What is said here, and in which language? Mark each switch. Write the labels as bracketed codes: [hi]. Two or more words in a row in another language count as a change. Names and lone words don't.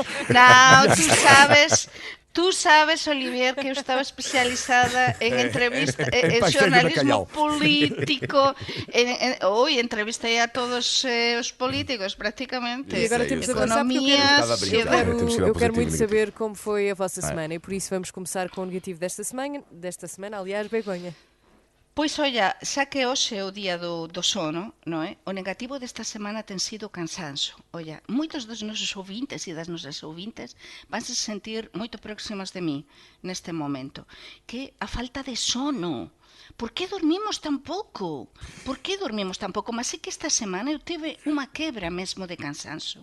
[pt] Não, tu sabes, Olivier, que eu estava especializada em entrevista, em jornalismo político. Hoje entrevistei a todos os políticos, praticamente. E agora temos de avançar porque eu quero muito saber como foi a vossa semana e por isso vamos começar com o negativo desta semana, aliás, Begonha. Pois, olha, [gl] xa que hoxe é o día do sono, non é? O negativo desta semana ten sido o cansanzo. Olha, moitos dos nosos ouvintes e das nosas ouvintes vanse sentir moito próximas de mí neste momento. Que a falta de sono. Por que dormimos tan pouco? Mas é que esta semana eu tive unha quebra mesmo de cansanzo.